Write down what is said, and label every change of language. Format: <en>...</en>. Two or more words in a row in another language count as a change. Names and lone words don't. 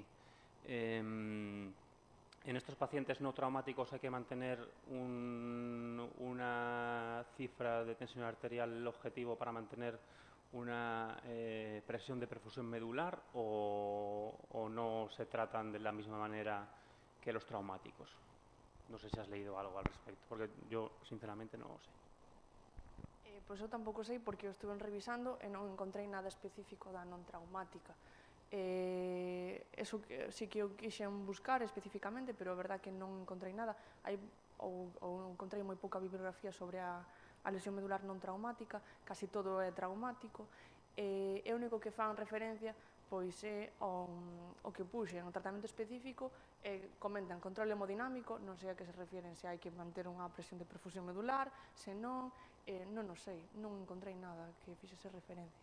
<es>En estos pacientes no traumáticos hay que mantener una cifra de tensión arterial objetivo para mantener una presión de perfusión medular o no se tratan de la misma manera que los traumáticos. No sé si has leído algo al respecto, porque yo sinceramente no lo sé.</es> <gl>Pois eu tampouco sei porque o estuve revisando e non encontrei nada específico da non traumática. Eso sí que eu quixen buscar especificamente, pero é verdad que non encontrei nada. Ou encontrei moi pouca bibliografía sobre a lesión medular non traumática, casi todo é traumático, e o único que fan referencia pois é o que puxen, o tratamento específico, comentan control hemodinámico, non sei a que se refieren, se hai que manter unha presión de perfusión medular, se non o sei, non encontrei nada que fixese referencia.</gl>